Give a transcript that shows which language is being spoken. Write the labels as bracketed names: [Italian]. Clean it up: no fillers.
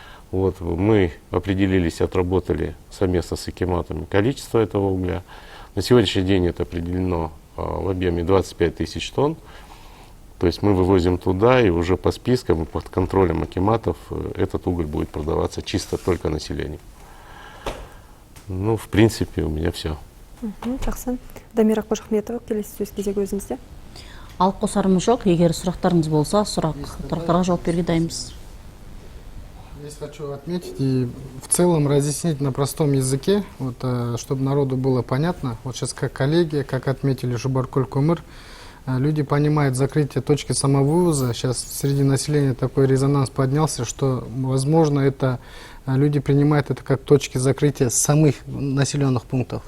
[Russian] Вот, мы определились, отработали совместно с акиматами количество этого угля. На сегодняшний день это определено в объеме 25 тысяч тонн. То есть мы вывозим туда, и уже по спискам и под контролем акиматов этот уголь будет продаваться чисто только населению. Ну, в принципе, у меня все. [Kazakh] Жақсы. Дамира Қожахметова, келесі сөз кезегі өзіңізде. Алып қосарымыз жоқ. Егер сұрақтарыңыз болса, сұрақтарға жауап беруге дайынбыз. [Russian] Здесь хочу отметить и в целом разъяснить на простом языке, вот, чтобы народу было понятно. Вот сейчас как коллеги, как отметили Шубаркуль Кумыр, люди понимают закрытие точки самовывоза. Сейчас среди населения такой резонанс поднялся, что, возможно, это люди принимают это как точки закрытия самых населенных пунктов.